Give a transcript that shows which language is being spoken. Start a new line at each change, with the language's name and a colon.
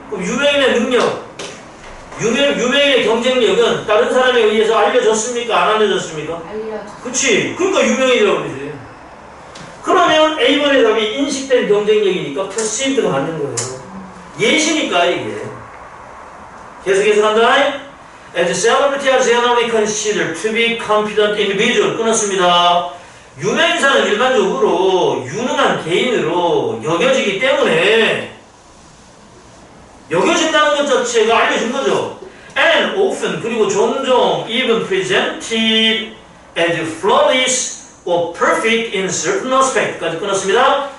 Korean: 그럼 유명인의 능력. 유명인의 경쟁력은 다른 사람에 의해서 알려졌습니까? 안 알려졌습니까? 그치. 그러니까 유명인이라고 그러지. 그러면 A번의 답이 인식된 경쟁력이니까 perceived가 맞는 거예요. 예시니까 이게. 계속해서 간다.
English: As celebrity are generally considered to be competent individual.
Korean: 끊었습니다. 유명인사는 일반적으로 유능한 개인으로 여겨지기 때문에 여겨진다는 것 자체가 알려준 거죠.
English: And often
Korean: 그리고 종종
English: even presented as flawless or perfect in certain aspect까지
Korean: 끊었습니다.